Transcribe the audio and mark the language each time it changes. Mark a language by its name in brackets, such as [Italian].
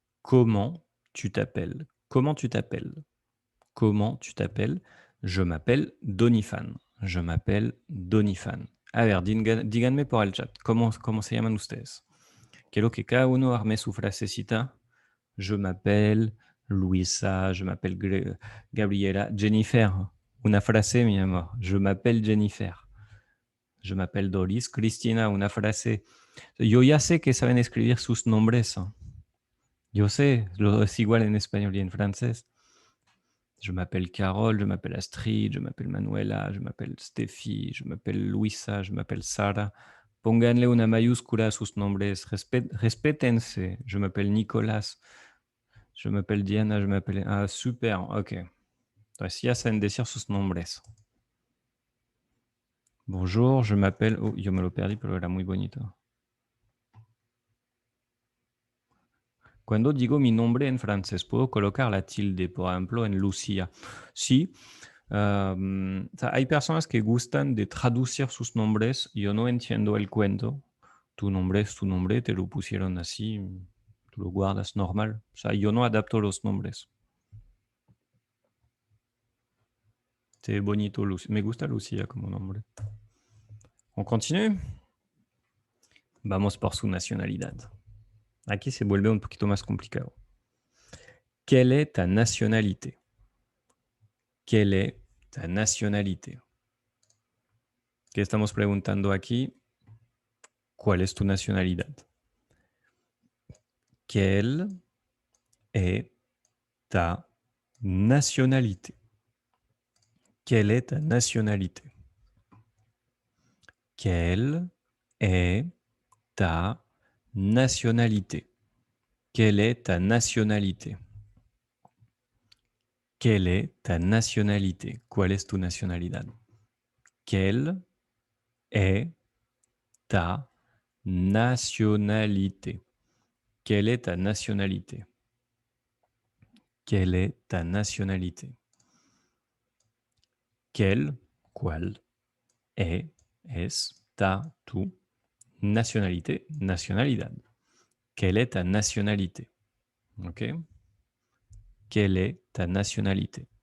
[French] Comment tu t'appelles? Comment tu t'appelles? Comment tu t'appelles? Je m'appelle Donifan. Je m'appelle Donifan. [Spanish] A ver, díganme por el chat, ¿cómo se llaman ustedes? Quiero que cada uno arme su frasecita. [French] Je m'appelle Luisa, je m'appelle Gabriela. Jennifer, [Spanish] una frase, mi amor. [French] Je m'appelle Jennifer. Je m'appelle Doris. [Spanish] Cristina, una frase. Yo ya sé que saben escribir sus nombres. Yo sé, es igual en español y en francés. [French] Je m'appelle Carole, je m'appelle Astrid, je m'appelle Manuela, je m'appelle Steffi, je m'appelle Luisa, je m'appelle Sara. [Spanish] Pónganle una mayúscula a sus nombres, respétense. [French] Je m'appelle Nicolas, je m'appelle Diana, je m'appelle... Ah, super, ok. [Spanish] Entonces ya saben decir sus nombres. [French] Bonjour, je m'appelle... [Spanish] Oh, yo me lo perdí, pero era muy bonito. Cuando digo mi nombre en francés, ¿puedo colocar la tilde, por ejemplo, en Lucía? Sí. Hay personas que gustan de traducir sus nombres. Yo no entiendo el cuento. Tu nombre es tu nombre, te lo pusieron así, tú lo guardas normal. O sea, yo no adapto los nombres. [French] C'est [Spanish] bonito, me gusta Lucía como nombre. [French] On continue. [Spanish] Vamos por su nacionalidad. Aquí se vuelve un poquito más complicado. [French] ¿Quelle est ta nationalité? ¿Quelle est ta nationalité? [Spanish] ¿Qué estamos preguntando aquí? ¿Cuál es tu nacionalidad? [French] Quelle est ta nationalité? Quelle est ta nationalité? Quelle est ta nationalité? Quelle est ta nationalité? Quelle est ta nationalité? [Spanish] ¿Cuál es tu nacionalidad? [French] Quelle est ta nationalité? Quelle est ta nationalité? Quelle est ta nationalité? [Spanish] Quelle, ¿cuál es ta, tu nationalité, nacionalidad? [French] Quelle est ta nationalité? ¿Ok? Quelle est ta nationalité?